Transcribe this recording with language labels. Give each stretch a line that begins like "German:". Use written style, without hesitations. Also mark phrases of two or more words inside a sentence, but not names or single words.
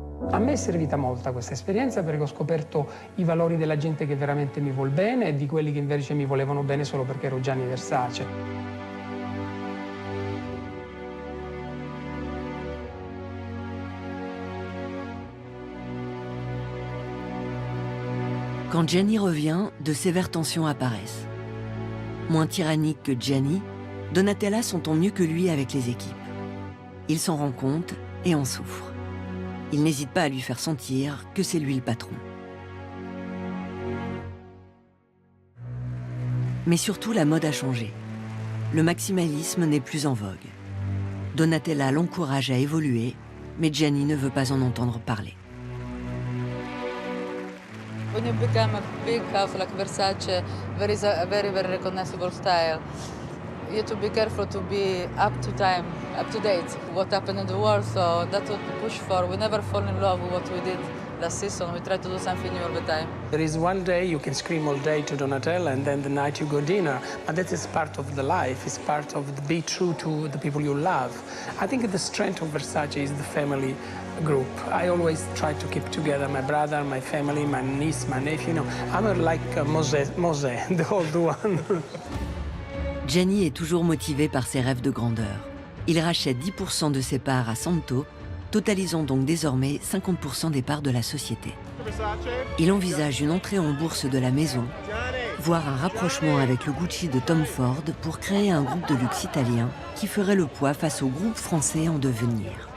Italian: A me è servita molta questa esperienza perché ho scoperto i valori della gente che veramente mi vuol bene e di quelli che invece mi volevano bene solo perché ero Gianni Versace.
French: Quand Gianni revient, de sévères tensions apparaissent. Moins tyrannique que Gianni, Donatella s'entend mieux que lui avec les équipes. Il s'en rend compte et en souffre. Il n'hésite pas à lui faire sentir que c'est lui le patron. Mais surtout, la mode a changé. Le maximalisme n'est plus en vogue. Donatella l'encourage à évoluer, mais Gianni ne veut pas en entendre parler.
English: When you become a big house like Versace, there is a very, very recognizable style. You have to be careful to be up to time, up to date, what happened in the world, so that's what we push for. We never fall in love with what we did last season. We try to do something new all the time. There is one day you can scream all day to Donatella and then the night you go dinner, but that is part of the life, it's part of the be true to the people you love. I think the strength of Versace is the family group. I always try to keep together my brother, my family, my niece, my nephew. You know, I'm like Moses, the old one.
French: Gianni est toujours motivé par ses rêves de grandeur. Il rachète 10% de ses parts à Santo, totalisant donc désormais 50% des parts de la société. Il envisage une entrée en bourse de la maison, voire un rapprochement avec le Gucci de Tom Ford pour créer un groupe de luxe italien qui ferait le poids face au groupe français en devenir.